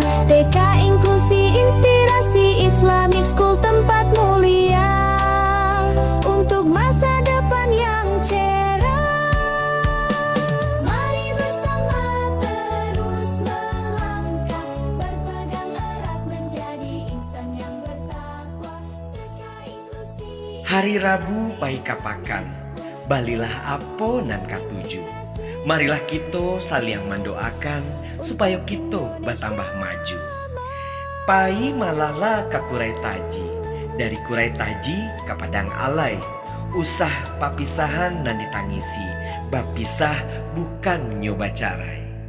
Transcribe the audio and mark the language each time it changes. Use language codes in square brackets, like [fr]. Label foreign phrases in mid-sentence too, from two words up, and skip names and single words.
[id] TK Inklusi Inspirasi Islamic School tempat mulia, untuk masa depan yang cerah. Mari bersama terus melangkah, berpegang erat, menjadi insan yang bertakwa. TK Inklusi. [min] Hari Rabu pai kapakan, balilah apo nan katuju. [id] Marilah kita saling mendoakan supaya kita bertambah maju. [min] Pai malahlah ke Kurai Taji, dari Kurai Taji ke Padang Alai. Usah papisahan nan ditangisi, bapisah bukan nyoba carai.